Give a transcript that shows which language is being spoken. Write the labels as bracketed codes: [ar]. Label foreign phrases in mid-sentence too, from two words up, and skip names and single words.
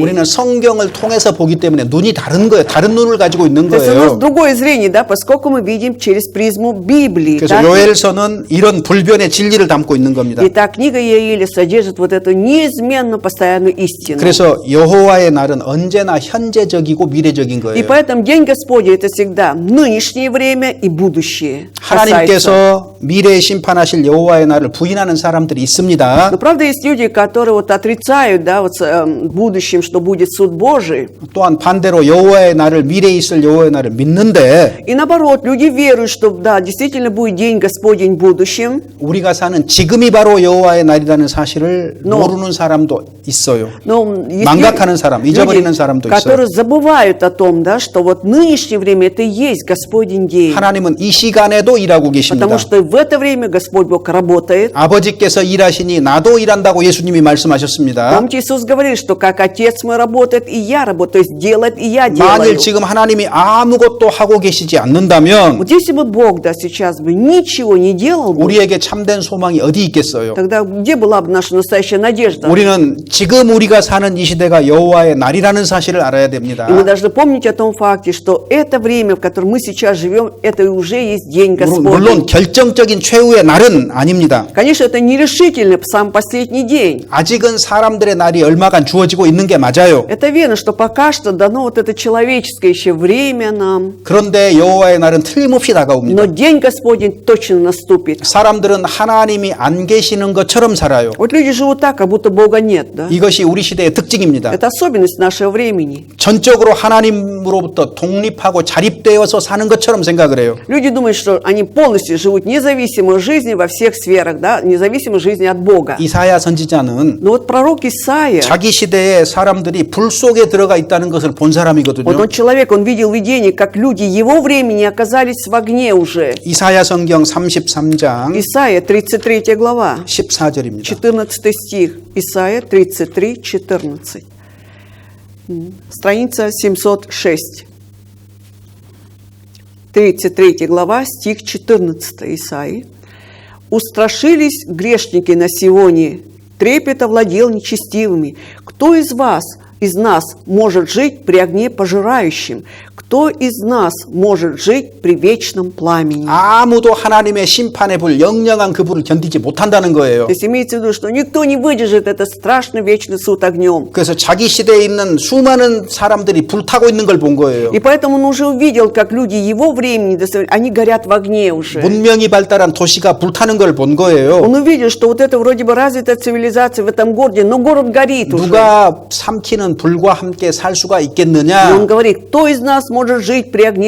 [ko] 우리는 성경을 통해서 보기 때문에 눈이 다른 거예요. 다른 눈을 가지고 있는 [ru] То есть у нас [ko] 거예요. [ru] другое зрение, да, поскольку мы видим через призму Библии. [ko] 그래서 [ru] Так? [ko] 요엘서는 이런 불변의 진리를 담고 있는 겁니다. [ru] И та книга Иаиля содержит вот эту неизменно постоянную истину. [ko] 그래서 여호와의 날은 언제나 현재적이고 미래적인 [ru] И [ko] 거예요. [ru] поэтому День Господень это всегда нынешнее время и будущее. касается. [ko] 하나님께서 미래에 심판하실 여호와의 날을 부인하는 사람들이 있습니다. [ru] Но правда есть люди, которые вот отрицают, да, вот в будущем, что будет суд Божий. [ko] 또한 반대로 여호와의 날을 미래에 있을 여호와의 날을 믿는데 [ru] И наоборот, люди веруют, что да, действительно будет День Господень в будущем. [ko] 우리가 사는 지금이 바로 여호와의 날이라는 사실을 [ru] Но- [ko] 모르는 사람도 있어요. [ru] Но есть [ko] 망각하는 사람, 잊어버리는 [ru] люди, [ko] 사람도 [ru] которые [ko] 있어요. [ru] забывают о том, да, что вот нынешнее время это и есть Господень день. [ko] 하나님은 이 시간에도 일하고 계십니다. [ru] Потому что в это время Господь Бог работает. [ko] 아버지께서 일하시니 나도 일한다고 예수님이 말씀하셨습니다. [ru] Помните, Иисус говорил, что как Отец мой работает, и я работаю, то есть делает, и я [ko] 만일 [ru] делаю. [ko] 지금 하나님이 아무것도 하고 계시지 않는다면 [ru] Вот если бы Бог, да, сейчас бы ничего не делал бы, [ko] 우리에게 참된 소망이 어디 있겠어요? [ru] тогда где была бы наша настоящая надежда? [ko] 우리는 지금 우리가 사는 이 시대가 여호와의 날이라는 사실을 알아야 됩니다. [ru] И мы должны помнить о том факте, что это время, в котором мы сейчас живем, это уже есть День [ko] 물론 [ru] Господень. [ko] 결정적인 최후의 날은 아닙니다. [ru] Конечно, это нерешительный сам последний день. [ko] 아직은 사람들의 날이 얼마간 주어지고 있는 게 맞아요. [ru] Это верно, что пока что дано вот это человеческое еще время нам. [ko] 그런데 여호와의 날은 틀림없이 다가옵니다. [ru] Но День Господень точно наступит. [ko] 사람들은 하나님이 안 계시는 것처럼 살아요. [ru] Вот люди живут так, как будто Бога нет, да? [ko] 이것이 우리 시대의 특징입니다. [ru] Это особенность нашего времени. [ko] 전적으로 하나님으로부터 독립하고 자립되어서 사는 것처럼 생각을 해요. [ru] Люди думают, что они полностью живут независимой жизнью во всех сферах, да, независимой жизни от Бога. [ko] 이사야 선지자는 [ru] Но вот пророк Исаия, [ko] 자기 시대에 사람들이 불 속에 들어가 있다는 것을 본 [ru] вот [ko] 사람이거든요. [ru] он человек, он видел видение, как люди его времени оказались в огне уже. [ko] 이사야 성경 33장 [ru] Исаия, 33 глава, [ko] 14절입니다. [ru] 14 стих. Исаия 33, 14. Страница 706. 33 глава, стих 14 Исаии. «Устрашились грешники на Сионе, трепет овладел нечестивыми. Кто из вас, из нас, может жить при огне пожирающем? Кто из нас может жить при вечном пламени?» [ko] 아무도 하나님의 심판의 불, 영영한 그 불을 견디지 못한다는 거예요. [ru] То есть имеется в виду, что никто не выдержит этот страшный вечный суд огнем. [ko] 그래서 자기 시대에 있는 수많은 사람들이 불타고 있는 걸 본 거예요. [ru] И поэтому он уже увидел, как люди его времени, они горят в огне уже. [ko] 문명이 발달한 도시가 불타는 걸 본 거예요. [ru] Он увидел, что вот это вроде бы развитая цивилизация в этом городе, но город горит уже. [ko] 누가 삼키는 불과 함께 살 수가 [ru] И [ko] 있겠느냐? [ru] он говорит, кто из нас может жить при огне